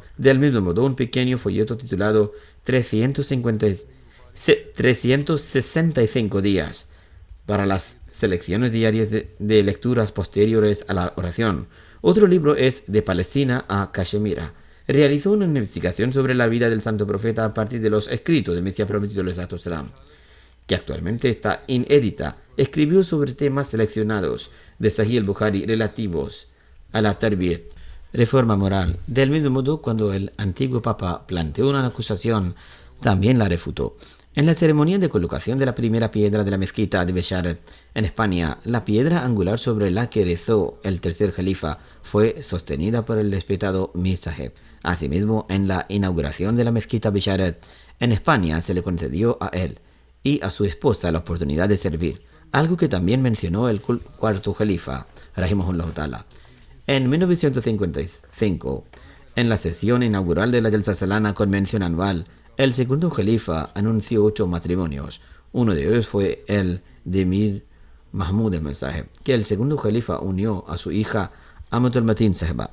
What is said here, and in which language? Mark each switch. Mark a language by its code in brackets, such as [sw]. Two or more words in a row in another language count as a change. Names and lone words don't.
[es] Del mismo modo, un pequeño folleto titulado 365 días para las selecciones diarias de lecturas posteriores a la oración. Otro libro es De Palestina a Cachemira. Realizó una investigación sobre la vida del santo profeta a partir de los escritos del Mesías prometido, que actualmente está inédita. Escribió sobre temas seleccionados de Sahih al-Bukhari relativos a la tarbiyat, reforma moral. Del mismo modo, cuando el antiguo papa planteó una acusación, también la refutó. En la ceremonia de colocación de la primera piedra de la mezquita de Besharet, en España, la piedra angular sobre la que rezó el tercer califa fue sostenida por el respetado Mir Saheb. Asimismo, en la inauguración de la mezquita Besharet, en España, se le concedió a él y a su esposa la oportunidad de servir, algo que también mencionó el cuarto califa, [ar] رحمه الله تعالى. [es] En 1955, en la sesión inaugural de la Jalsa Salana, convención anual, el segundo califa anunció 8 matrimonios. Uno de ellos fue el de Mir Mahmud Ahmad Saheb, que el segundo califa unió a su hija Amatul Matin Saheba.